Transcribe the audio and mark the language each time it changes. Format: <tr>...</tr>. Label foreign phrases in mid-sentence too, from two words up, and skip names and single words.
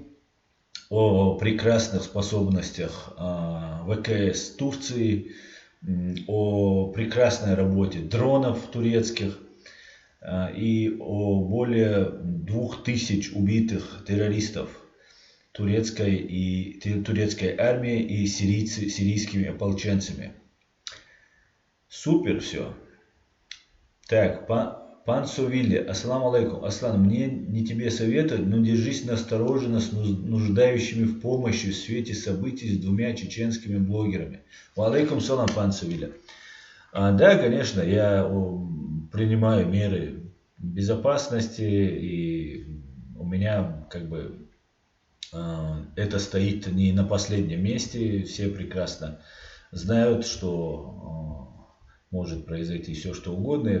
<ru>О прекрасных способностях ВКС Турции, о прекрасной работе дронов турецких и о более 2000 убитых террористов турецкой армии и сирийскими ополченцами. Супер все. Так, пан Сувилли,</ru> <ar>السلام عليكم.</ar> <ru>Аслан, мне не тебе советовать, но держись настороженно с нуждающими в помощи в свете событий с двумя чеченскими блогерами.</ru> <ar>عليكم السلام, пан Сувилли.</ar> <ru>Да, конечно, я принимаю меры безопасности, и у меня как бы это стоит не на последнем месте. Все прекрасно знают, что может произойти все, что угодно.</ru>